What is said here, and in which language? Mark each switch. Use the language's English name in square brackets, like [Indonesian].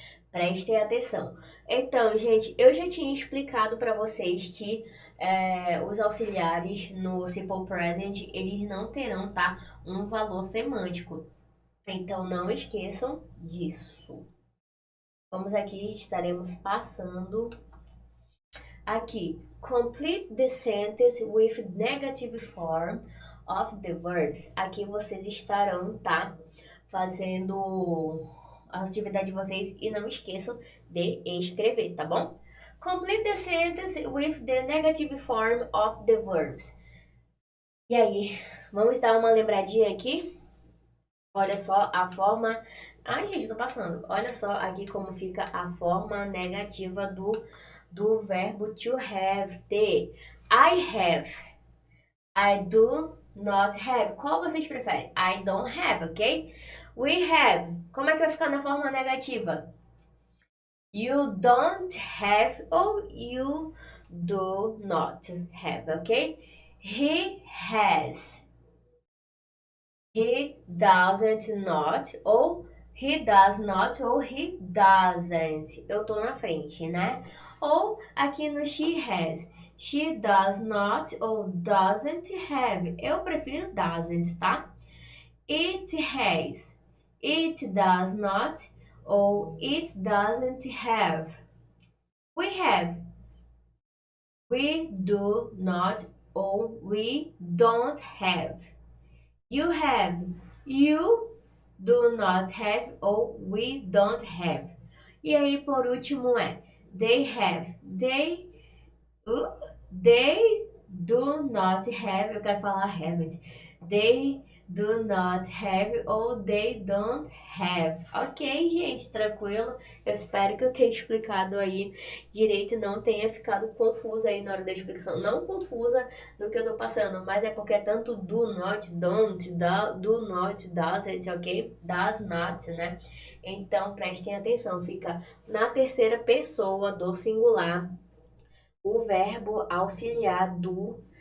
[Portuguese] Prestem atenção. Então, gente, eu já tinha explicado pra vocês que os auxiliares no Simple Present, eles não terão, tá? Um valor semântico. Então, não esqueçam disso. Vamos aqui, estaremos passando aqui. [English] Complete the sentence with negative form of the verbs. [Portuguese] Aqui vocês estarão, tá? Fazendo a atividade de vocês e não esqueçam de escrever, tá bom? [English] Complete the sentence with the negative form of the verbs. [Portuguese] E aí, vamos dar uma lembradinha aqui? Olha só a forma. Ai, gente, tô passando. Olha só aqui como fica a forma negativa do verbo to have, ter. [English] I have. I do not have. [Portuguese] Qual vocês preferem? [English] I don't have, ok? We have. [Portuguese] Como é que vai ficar na forma negativa? [English] You don't have ou you do not have, ok? He has. He doesn't not ou he does not ou he doesn't. [Portuguese] Eu tô na frente, né? Ou aqui no she has. [English] She does not ou doesn't have. [Portuguese] Eu prefiro doesn't, tá? [English] It has. It does not ou it doesn't have. We have. We do not ou we don't have. You have. You do not have ou we don't have. [Portuguese] E aí, por último, [English] they have. They do not have. [Portuguese] Eu quero falar [English] haven't. They do not have ou they don't have. [Portuguese] Ok, gente, tranquilo? Eu espero que eu tenha explicado aí direito e não tenha ficado confusa aí na hora da explicação. Não confusa do que eu tô passando, mas é porque é tanto do not, don't, do not, doesn't, ok? Does not, né? Então prestem atenção, fica na terceira pessoa do singular o verbo auxiliar do.